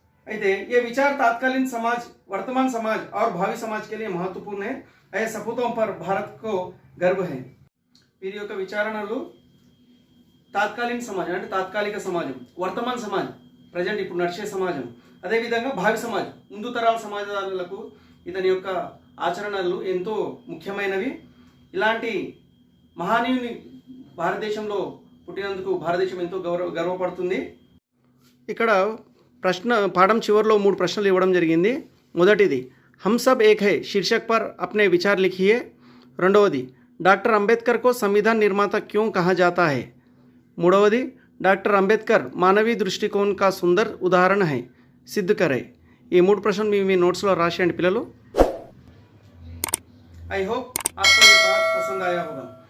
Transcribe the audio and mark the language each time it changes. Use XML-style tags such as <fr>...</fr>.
<te>అయితే</te> <hi>ये विचार तत्कालीन समाज, वर्तमान समाज और भावी समाज के लिए महत्वपूर्ण है. ऐसे सपूतों पर भारत को गर्व है.</hi> <te>వీరి యొక్క విచారణలు తాత్కాలీన సమాజం అంటే తాత్కాలిక సమాజం, వర్తమాన సమాజం ప్రజెంట్ ఇప్పుడు నడిచే సమాజం, అదేవిధంగా భావి సమాజం ముందు తరాల సమాజాలకు ఇతని యొక్క ఆచరణలు ఎంతో ముఖ్యమైనవి. ఇలాంటి మహనీయుని భారతదేశంలో పుట్టినందుకు భారతదేశం ఎంతో గర్వపడుతుంది. ఇక్కడ పాఠం చివరిలో 3 ప్రశ్నలు ఇవ్వడం జరిగింది. మొదటిది</te> <hi>हम सब एक है शीर्षक पर अपने विचार लिखिए.</hi> <te>రెండవది</te> <hi>डॉक्टर अंबेडकर को संविधान निर्माता क्यों कहा जाता है.</hi> <te>మూడవది</te> <hi>डॉक्टर अंबेडकर मानवीय दृष्टिकोण का सुंदर उदाहरण है, सिद्ध करें.</hi> <te>ఈ 3 ప్రశ్నలు మీ నోట్స్లో రాసేయండి పిల్లలు.</te> <hi>आई होप आपको ये पाठ पसंद आया होगा.</hi>